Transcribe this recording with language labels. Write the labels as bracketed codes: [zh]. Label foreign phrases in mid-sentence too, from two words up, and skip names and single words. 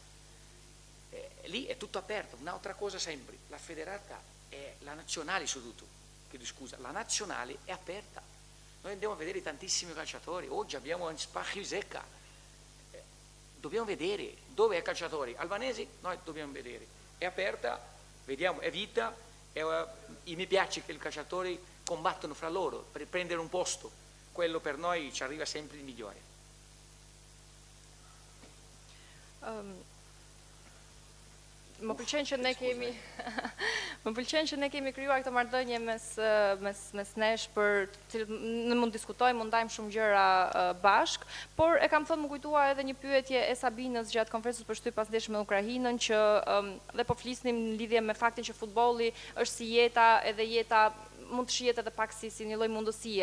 [it] lì è tutto aperto, un'altra cosa sempre, la federata è la nazionale soprattutto, chiedo scusa, la nazionale è aperta, noi andiamo a vedere tantissimi calciatori, oggi abbiamo un spazio secca, dobbiamo vedere dove è calciatori albanesi, noi dobbiamo vedere, è aperta, vediamo, è vita, e mi piace che i calciatori combattono fra loro per prendere un posto, quello per noi ci arriva sempre il migliore. [sq] Më pëlqen që ne kemi krijuar këtë marrëdhënie mes nesh për ne mund diskutojmë, mund ndajmë shumë gjëra bashk, por e kam thënë më kujtua edhe një pyetje e Sabinës gjatë konferencës për shtyp pas ndeshjes me Ukrainën që dhe po flisnim në lidhje me faktin që futbolli është si jeta, edhe jeta mund të shihet edhe pak si një lloj mundësie.